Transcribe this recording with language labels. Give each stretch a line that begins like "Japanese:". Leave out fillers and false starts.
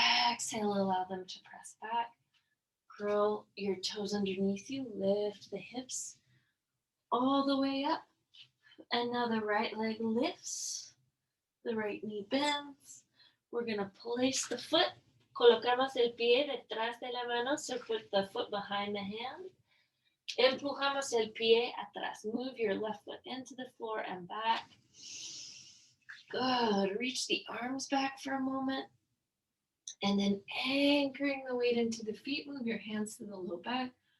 English: Exhale, allow them to press back. Curl your toes underneath you. Lift the hips all the way up. And now the right leg lifts. The right knee bends. We're going to place the foot.
Spanish: Colocamos el pie detrás de la mano.
English: So put the foot behind the hand.
Spanish: Empujamos el pie atrás.
English: Move your left foot into the floor and back. Good. Reach the arms back for a moment. And then anchoring the weight into the feet, move your hands to the low back.